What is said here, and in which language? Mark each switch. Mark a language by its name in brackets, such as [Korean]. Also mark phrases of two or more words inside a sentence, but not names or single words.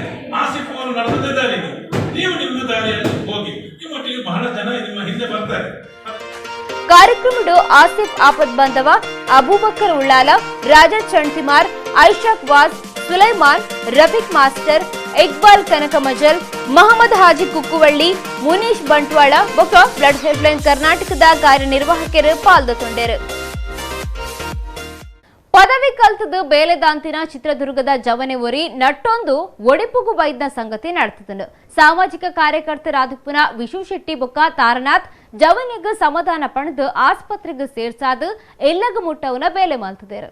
[Kannada] ಆಸಿಫ್ ಅವರು ನಡೆದದ್ದೇ ದಾರಿ, ನೀವು ನಿಮ್ಮ ದಾರಿಯಲ್ಲಿ ಹೋಗಿ. ನಿಮ್ಮೊಟ್ಟಿಗೆ ಬಹಳ ಜನ ನಿಮ್ಮ ಹಿಂದೆ ಬರ್ತಾರೆ. [Tulu] ಕಾರ್ಯಕ್ರಮಡು ಆಸಿಫ್ ಆಪದ್ ಬಾಂಧವ, ಅಬೂಬಕರ್ ಉಳ್ಳಾಲ, ರಾಜಾ ಚಂಟಿಮಾರ್, ಐಶಾಕ್ ವಾಸ್, ಸುಲೈಮಾನ್, ರಫೀಕ್ ಮಾಸ್ಟರ್, ಇಕ್ಬಾಲ್ ಕನಕಮಜಲ್, ಮಹಮ್ಮದ್ ಹಾಜಿ ಕುಕ್ಕುವಳ್ಳಿ, ಮುನೀಶ್ ಬಂಟ್ವಾಳ ಬೊಕ್ಕ ಬ್ಲಡ್ ಹೆಲ್ಪ್ಲೈನ್ ಕರ್ನಾಟಕದ ಕಾರ್ಯನಿರ್ವಾಹಕರು ಪಾಲ್ಗೊಂಡರು. ಪದವಿ ಕಲ್ತದು ಬೇಲೆದಾಂತಿನ ಚಿತ್ರದುರ್ಗದ ಜವನೆವರಿ ನಟ್ಟೊಂದು ಒಡಿಪುಗು ಬೈದ್ನ ಸಂಗತಿ ನಡೆತದನು. ಸಾಮಾಜಿಕ ಕಾರ್ಯಕರ್ತರಾದ ವಿಶು ಶೆಟ್ಟಿ ಬೊಕ್ಕ ತಾರನಾಥ್ ಜವನಿಗೆ ಸಮಾಧಾನ ಪಡೆದು ಆಸ್ಪತ್ರೆಗೆ ಸೇರ್ಸಾದು ಎಲ್ಲಗ ಮುಟ್ಟವನ ಬೇಲೆ ಮಾಲ್ತದೇರು.